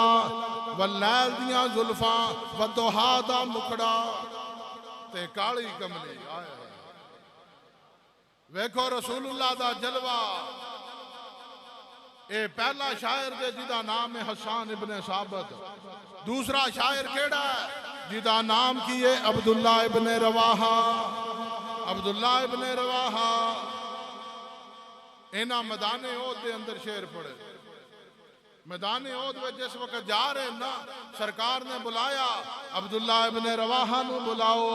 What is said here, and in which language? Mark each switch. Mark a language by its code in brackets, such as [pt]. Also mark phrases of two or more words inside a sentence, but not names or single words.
[pa] واللیل دیاں زلفاں والضحا دا مکڑا تے کالی کملی. ویکھو رسول اللہ دا جلوہ. اے پہلا شاعر دے جدا نام ہے حسان ابن ثابت. دوسرا شاعر کیڑا ہے جدا نام کیے عبداللہ ابن رواحہ. عبداللہ ابن رواحہ اینا میدان احد دے اندر شعر پڑے. [ur] میدان احد میں جس وقت جا رہے [pa] نا سرکار نے بلایا عبداللہ ابن رواحہ نو بلاؤ.